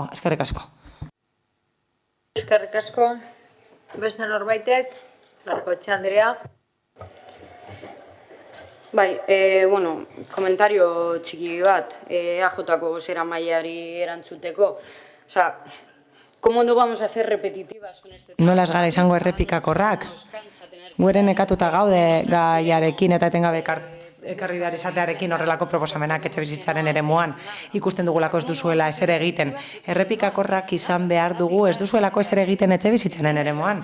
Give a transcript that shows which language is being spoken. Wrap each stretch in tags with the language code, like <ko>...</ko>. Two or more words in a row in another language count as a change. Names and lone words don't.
<eu>Eskerrik asko. Eskerrik asko. Beste norbaitek, Larkoetxe Andrea. Bai, bueno, komentario txiki bat, AJko bozeramaileari erantzuteko.</eu> <es>Osea, ¿cómo no vamos a ser repetitivas con este tema?</es> <eu>Nola ez gara izango errepikakorrak? Gueren nekatuta gaude gaiarekin eta etengabe ekarri behar izatearekin horrelako proposamenak etxebizitzaren eremuan. Ikusten dugulako ez duzuela ezer egiten. Errepikakorrak izan behar dugu ez duzuelako ezer egiten etxebizitzaren eremuan.</eu>